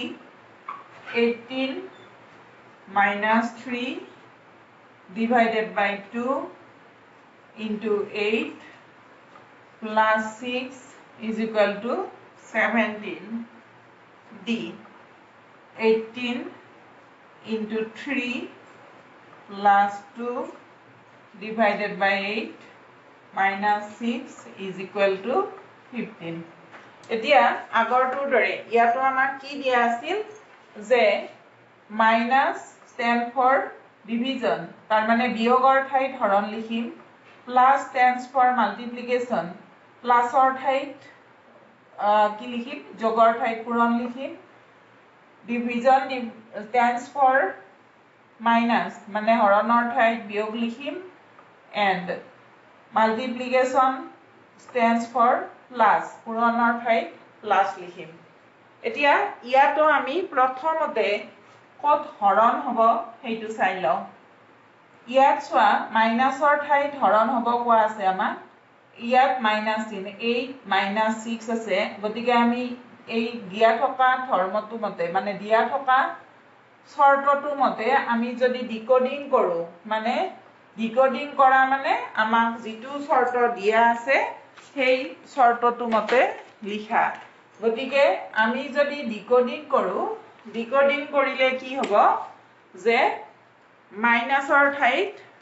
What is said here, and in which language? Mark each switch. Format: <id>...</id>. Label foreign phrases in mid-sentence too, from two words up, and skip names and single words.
<en>18 minus 3 divided by 2 into 8 plus 6 is equal to 17 d 18 into 3 plus 2 divided by 8 minus 6 is equal to 15</en> <as>এতিয়া আগৰটোৰ দৰে ইয়াতো আমাক কি দিয়া আছিল যে</as> <en>minus stand for division</en> <as>তাৰ মানে বিয়োগৰ ঠাইত হৰণ লিখিম</as> <en>plus stands for multiplication</en> <as>প্লাসৰ ঠাইত কি লিখিম যোগৰ ঠাইত পূৰণ লিখিম</as> <en>division stands for</en> <as>minus মানে হৰণৰ ঠাইত বিয়োগ লিখিম</as> <en>and multiplication stands for plus</en> <as>পূৰণৰ ঠাইত plus লিখিম এতিয়া ইয়াতো আমি প্ৰথমতে কত হৰণ হ'ব হেইটো চাই লও ইয়াত সোয়া মাইনাসৰ ঠাইত হৰণ হ'ব কোৱা আছে আমাক ইয়াত মাইনাস চিন 8 মাইনাস 6 আছে গতিকে আমি এই দিয়া থকা ধৰ্মটো মতে মানে দিয়া থকা শৰ্তটো মতে আমি যদি ডিকোডিং কৰো মানে ডিকোডিং কৰা মানে আমাক যেটো শৰ্ত দিয়া আছে সেই শৰ্তটো মতে লিখা গতিকে আমি যদি ডিকোডিং কৰো ডিকোডিং কৰিলে কি হ'ব যে মাইনাসৰ ঠাইত</as>